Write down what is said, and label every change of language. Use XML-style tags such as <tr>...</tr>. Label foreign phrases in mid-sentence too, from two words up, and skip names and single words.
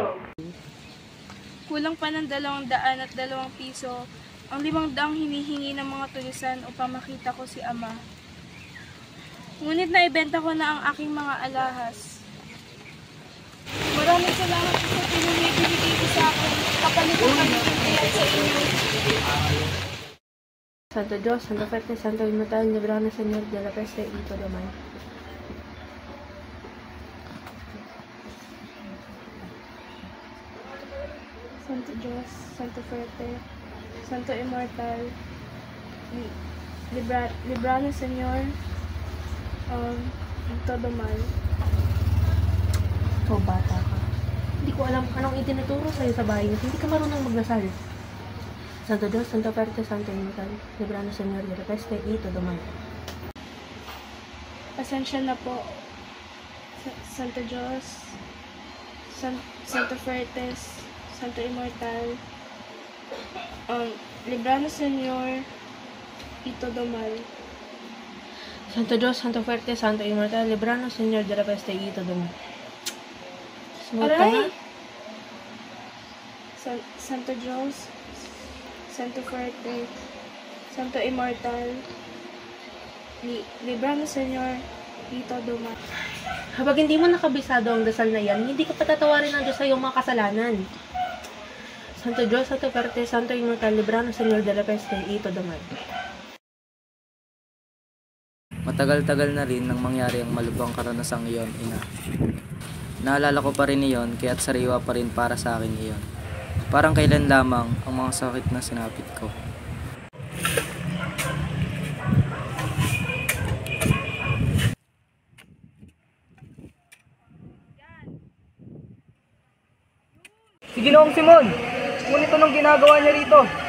<tl>Kulang pa ng 202 piso ang 500 hinihingi ng mga tulisan upang makita ko si Ama. Ngunit naibenta ko na ang aking mga alahas. Maraming salamat po sa pinamibigay ko sa akin. Kapalit ko kami sa inyo.</tl> <es>Santo Dios, Santo Fuerte, Santo Inmortal, libranos Señor de la peste y todo mal. Santo Dios, Santo Fuerte, Santo Immortal, libranos Señor y todo mal.</es> <tl>Ikaw bata ka. Hindi ko alam anong itinuturo sa'yo sa bahay. Hindi ka marunong magdasal.</tl> <es>Santo Dios, Santo Fuerte, Santo Inmortal, libranos Señor de la peste y todo mal.</es> <tl>Pasensya na po.</tl> <es>Santo Dios, Santo Fuerte, Santo Immortal, libranos Señor y todo mal. Santo Dios, Santo Fuerte, Santo Inmortal, libranos Señor de la peste y todo mal.</es> <tl>Sumunod ka na?</tl> <es>Santo Dios, Santo Fuerte, Santo Immortal, libranos Señor y todo mal.</es> <tl>Habang hindi mo nakabisado ang dasal na yan, hindi ka patatawarin ng Diyos sa iyong mga kasalanan.</tl> <es>Santo Dios, Santo Fuerte, Santo Inmortal, libranos Señor de la peste y todo mal.</es> <tl>Matagal-tagal na rin nang mangyari ang malubhang karanasang iyon, ina. Naalala ko pa rin iyon, kaya't sariwa pa rin para sa akin iyon. Parang kailan lamang ang mga sakit na sinapit ko. Si Ginoong Simon, ngunit anong ginagawa niya rito?</tl>